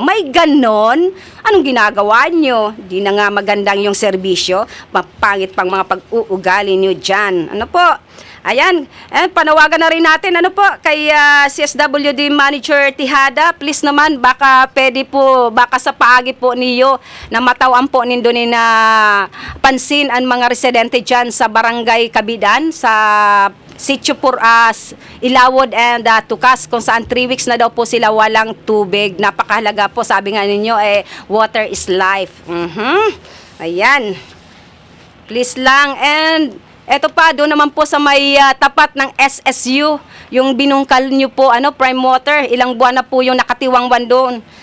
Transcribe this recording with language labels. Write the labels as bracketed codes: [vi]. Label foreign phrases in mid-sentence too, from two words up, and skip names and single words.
[tl] May ganon? Anong ginagawa nyo? Di na nga magandang yung serbisyo, mapangit pang mga pag-uugali nyo dyan. Ayan, panawagan na rin natin ano po kay CSWD Manager Tihada, please naman baka pwede po baka [bik] sa paagi po niyo na matawan po nindo ni na pansin [tl] ang mga residente diyan sa Barangay Kabidan sa Sitio Puras, Ilawod and Tukas kung saan 3 weeks na daw po sila walang tubig. Napakahalaga po, sabi nga ninyo [en] water is life. [tl] Ayan. Please lang. And eto pa, doon naman po sa may tapat ng SSU, yung binungkal nyo po, prime water, ilang buwan na po yung nakatiwangwan doon.